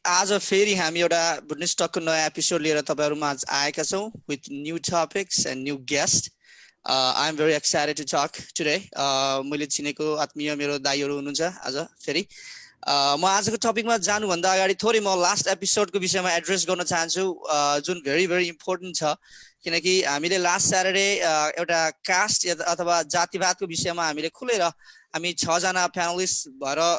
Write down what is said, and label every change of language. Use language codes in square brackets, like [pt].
[ne] आज फेरि हामी एउटा बुढ्ने स्टकको नयाँ एपिसोड लिएर तपाईहरुमा आज आएका छौं [en] with new topics and new guests. I'm very excited to talk today. [ne] मैले चिनेको आत्मीय मेरो दाइहरु हुनुहुन्छ आज फेरि म आजको टपिकमा जानुभन्दा अगाडि थोरै म लास्ट एपिसोडको विषयमा एड्रेस गर्न चाहन्छु जुन भेरी भेरी इम्पोर्टेन्ट छ किनकि हामीले लास्ट स्याटरडे एउटा कास्ट अथवा जातिवादको विषयमा हामीले खुलेर हामी 6 जना प्यानलिस्ट भएर